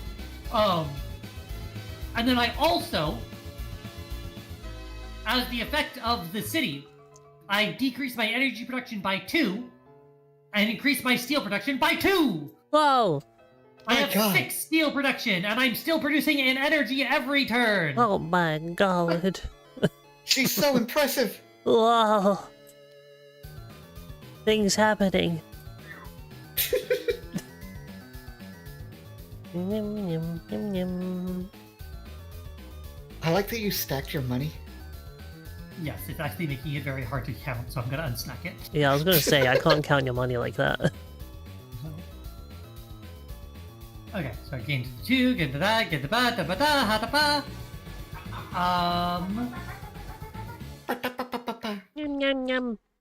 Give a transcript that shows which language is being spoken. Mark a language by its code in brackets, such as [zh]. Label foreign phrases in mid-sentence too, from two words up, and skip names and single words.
[en] And then I also, as the effect of the city, I decrease my energy production by 2 and increase my steel production by 2. Whoa! I My have God. 6 steel production, and I'm still producing in energy every turn. Oh my god. She's so impressive. Whoa! Things happening. Yum, yum, yum, yum. I like that you stacked your money. Yes, it's actually making it very hard to count, so I'm gonna unstack it. Yeah, I was gonna say, I can't count your money like that. Okay, so I gained 2, get to that, get to ba da ba da ha da ba. Yum, yum, yum.